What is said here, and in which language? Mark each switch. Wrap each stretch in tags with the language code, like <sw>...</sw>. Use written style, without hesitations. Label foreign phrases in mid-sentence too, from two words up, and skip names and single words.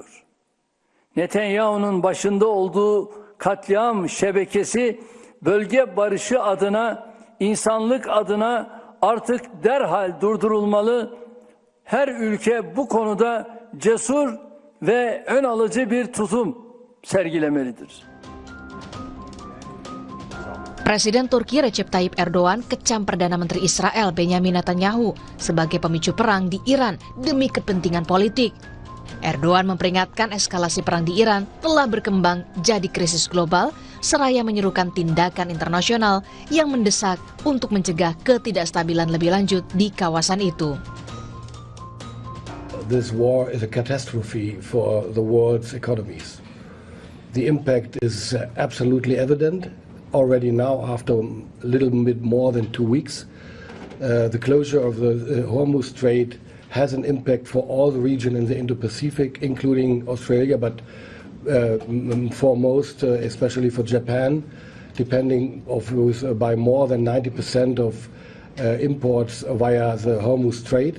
<tr>Netanyahu'nun başında olduğu katliam şebekesi bölge barışı adına, insanlık adına artık derhal durdurulmalı. Her ülke bu konuda cesur ve ön alıcı bir tutum sergilemelidir.</tr> <id>Presiden Turki Recep Tayyip Erdogan kecam Perdana Menteri Israel Benjamin Netanyahu sebagai pemicu perang di Iran demi kepentingan politik. Erdogan memperingatkan eskalasi perang di Iran telah berkembang jadi krisis global, seraya menyerukan tindakan internasional yang mendesak untuk mencegah ketidakstabilan lebih lanjut di kawasan itu.</id> <en>This war is a catastrophe for the world's economies. The impact is absolutely evident already now after a little bit more than 2 weeks. The closure of the Hormuz Strait has an impact for all the region in the Indo-Pacific, including Australia, but foremost, especially for Japan, depending by more than 90% of imports via the Hormuz Strait.</en>